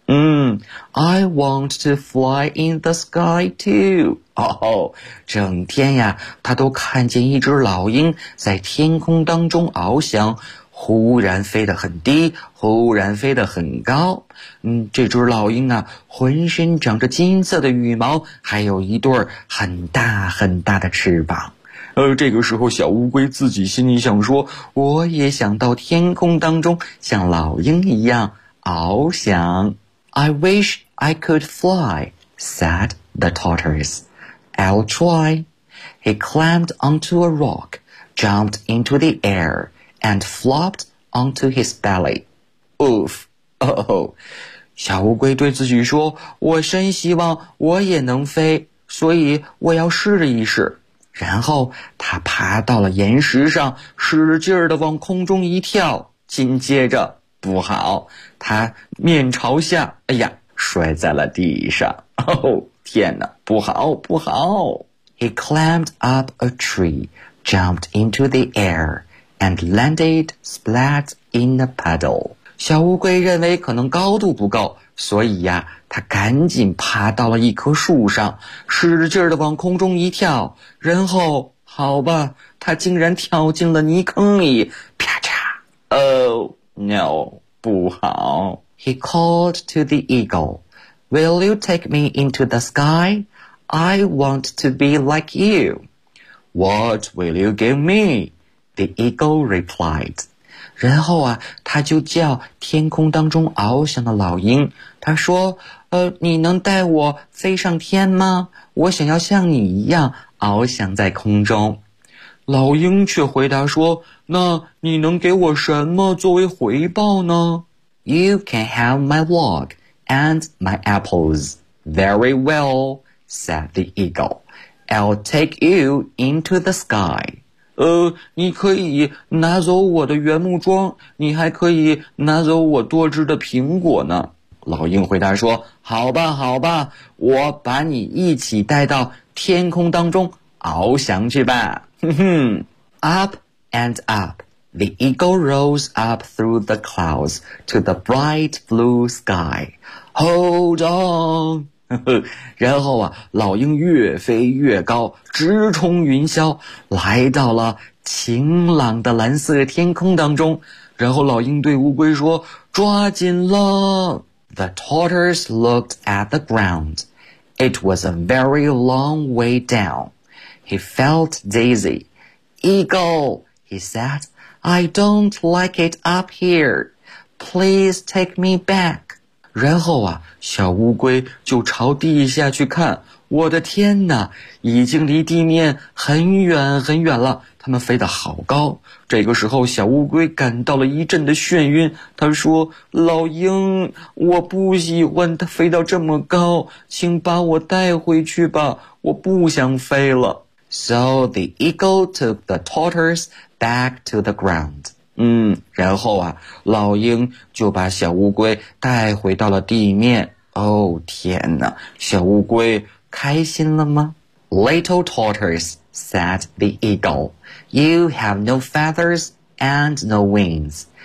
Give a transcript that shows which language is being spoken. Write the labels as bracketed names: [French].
[English] I want to fly in the sky too. [Chinese] 整天呀，他都看见一只老鹰在天空当中翱翔，忽然飞得很低，忽然飞得很高。这只老鹰啊，浑身长着金色的羽毛，还有一对很大很大的翅膀。这个时候小乌龟自己心里想说，我也想到天空当中像老鹰一样翱翔。 [English] I wish I could fly, said the tortoise. I'll try. He climbed onto a rock, jumped into the air, and flopped onto his belly. [Chinese] Oof, oh, 小乌龟对自己说，我真希望我也能飞，所以我要试一试。然后他爬到了岩石上，使劲地往空中一跳，紧接着不好，他面朝下，哎呀，摔在了地上。哦，天哪，不好不好。 [English] He climbed up a tree, jumped into the air, and landed splat in a puddle. [Chinese] 小乌龟认为可能高度不够，所以呀，它赶紧爬到了一棵树上，使劲地往空中一跳，然后，好吧，它竟然跳进了泥坑里，啪嚓 ！ [English] Oh no， [Chinese] 不好 ！ [English] He called to the eagle, "Will you take me into the sky? I want to be like you." "What will you give me?" the eagle replied. [Chinese] 然后啊，他就叫天空当中翱翔的老鹰，他说你能带我飞上天吗？我想要像你一样翱翔在空中。老鹰却回答说，那你能给我什么作为回报呢？ [English] You can have my log and my apples. Very well, said the eagle. I'll take you into the sky. [Chinese] 你可以拿走我的原木桩，你还可以拿走我多汁的苹果呢。老鹰回答说，好吧好吧，我把你一起带到天空当中翱翔去吧。 [English] Up and up, the eagle rose up through the clouds to the bright blue sky. Hold on! [Chinese] 然后啊，老鹰越飞越高，直冲云霄，来到了晴朗的蓝色天空当中。然后老鹰对乌龟说，抓紧了。 [English] The tortoise looked at the ground. It was a very long way down. He felt dizzy. Eagle, he said, I don't like it up here. Please take me back. [Chinese] 然后啊，小乌龟就朝地下去看，我的天哪，已经离地面很远很远了，它们飞得好高。这个时候，小乌龟感到了一阵的眩晕，它说，老鹰，我不喜欢它飞到这么高，请把我带回去吧，我不想飞了。 [English] So the eagle took the tortoise back to the ground. [Chinese] 然后啊，老鹰就把小乌龟带回到了地面。哦，天哪，小乌龟开心了吗？ [English] Little tortoise, said the eagle, you have no feathers and no wings.